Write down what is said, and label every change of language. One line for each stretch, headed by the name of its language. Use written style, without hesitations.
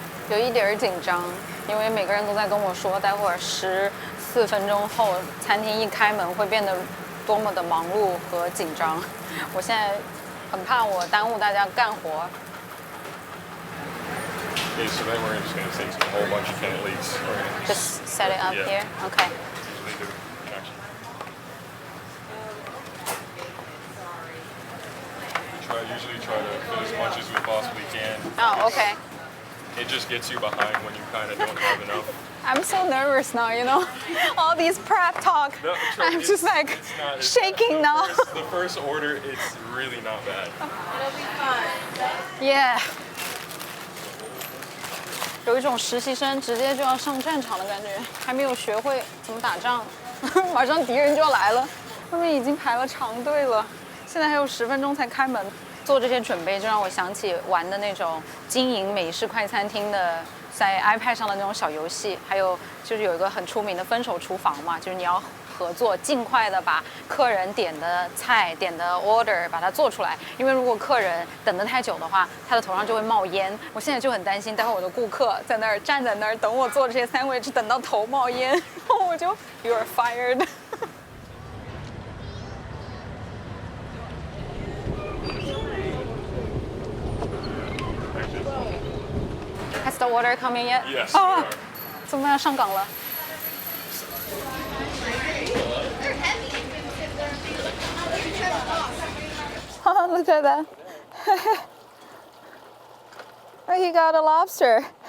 Chinese: 有一点儿紧张，因为每个人都在跟我说，待会儿14分钟后餐厅一开门会变得多么的忙碌和紧张。我现在很怕我耽误大家干活。
English: Okay, so then we're just going to take a whole bunch of can leaks. Just set it up Yeah. here. Okay. Usually do actually. Usually try to fit as much as we possibly can. Oh, okay. It just gets you behind when you kind of don't have enough. I'm so nervous now, you know. All these prep talk. No, I'm just like it's shaking now. The first order, it's really not bad. It'll be fun. Yeah.
Chinese: 有一种实习生直接就要上战场的感觉，还没有学会怎么打仗，马上敌人就要来了。外面已经排了长队了，现在还有10分钟才开门。做这些准备就让我想起玩的那种经营美式快餐厅的，在 iPad 上的那种小游戏，还有就是有一个很出名的分手厨房嘛，就是你要合作，尽快的把客人点的菜、点的 order 把它做出来。因为如果客人等得太久的话，他的头上就会冒烟。我现在就很担心，待会我的顾客在那儿站在那儿等我做这些sandwich，等到头冒烟，然后我就
English: You are fired 。 Has the order coming yet? Yes.
Chinese: 哦，怎么要上岗了？
English: Oh, look at that. Oh, he got a lobster.